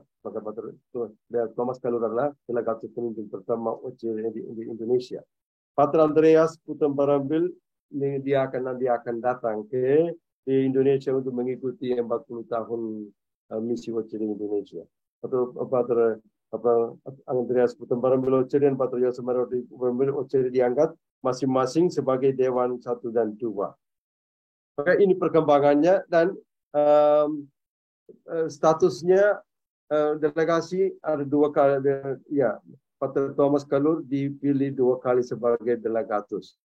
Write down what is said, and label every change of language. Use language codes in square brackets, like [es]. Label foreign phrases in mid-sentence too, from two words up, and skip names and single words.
[id] Maka Pater Thomas Kalur adalah delegatus pemimpin pertama OCD di Indonesia. Pater Andreas Putem Barambil dia akan datang ke Indonesia untuk mengikuti 40 tahun misi OCD Indonesia. Atau Pater Andreas Putem Barambil OCD dan Pater Yosef Maria OCD diangkat masing-masing sebagai Dewan 1 dan 2. Maka ini perkembangannya dan statusnya delegasi ada 2 kali. Ya, Pater Thomas Kalur dipilih 2 kali sebagai delegatus.